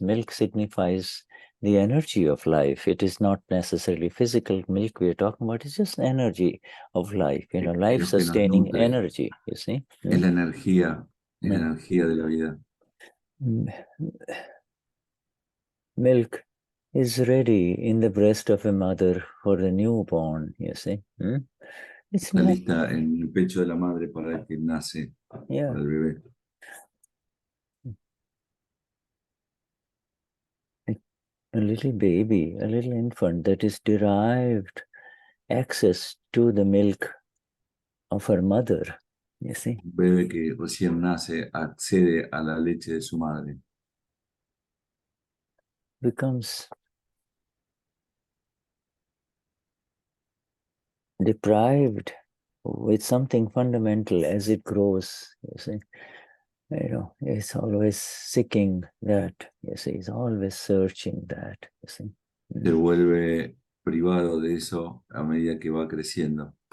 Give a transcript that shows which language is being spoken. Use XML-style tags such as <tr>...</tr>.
<en>Milk signifies the energy of life. It is not necessarily physical milk we are talking about. It's just energy of life, you know, life-sustaining energy, you see.</en> <es>Es la energía de la vida.</es> <en>Milk is ready in the breast of a mother for the newborn, you see. It's</en> <es>Está lista en el pecho de la madre para el que nace, para el bebé.</es> <en>A little baby, a little infant that is derived access to the milk of her mother, you see.</en> <es>Un bebé que recién nace accede a la leche de su madre.</es> <en>Becomes deprived with something fundamental as it grows, you see. You know, it's always seeking that, you see, it's always searching that, you see.</en> <es>Se vuelve privado de eso a medida que va creciendo.</es>